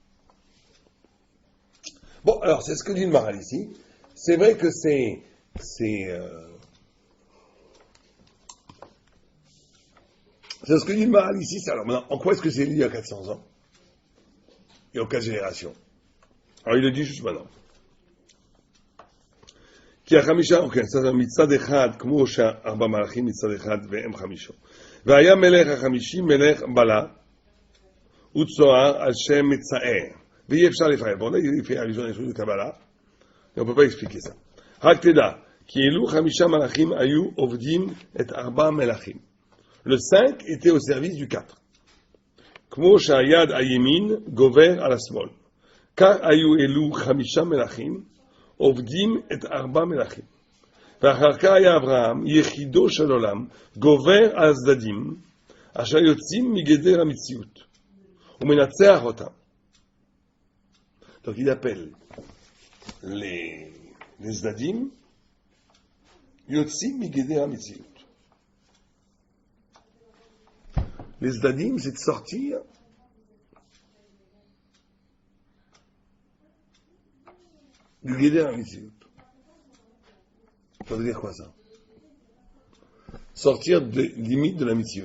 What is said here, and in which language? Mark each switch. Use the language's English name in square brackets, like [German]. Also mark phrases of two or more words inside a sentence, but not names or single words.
[French] Bon, alors c'est ce que dit le Maharal ici. C'est vrai que c'est ce que dit le Maharal ici. Alors maintenant, en quoi est-ce que c'est lié à 400 ans et aux 4 générations? Alors il le dit juste maintenant. [Hebrew] כי 5, אוקיי, מצד אחד, כמו ש4 מלאכים מצד אחד והם 5. והיה מלך 50 מלך בלה וצוער על שם מצער. ואי אפשר לפרט. [French] Bon, là, il fait allusion à des trucs de Kabbalah. Et on ne peut pas expliquer ça. [Hebrew] רק תדע, כאילו 5 מלאכים היו עובדים את 4 מלאכים. [French] Le 5 était au service du 4. [Hebrew] כמו שהיד הימין גובר על השמאל. כך היו אלו 5 מלאכים עובדים את 4 מלאכים. ואחר כך היה אברהם, יחידו של עולם, גובר על הצדדים, אשר יוצאים מגדר המציאות, ומנצח אותם. [French] Donc il appelle les [Hebrew] צדדים, יוצאים מגדר המציאות. [French] Les צדדים, c'est de sortir du [Hebrew] גדר המצוות. [French] Ça veut dire quoi ça? Sortir des limites de la Mitzvot.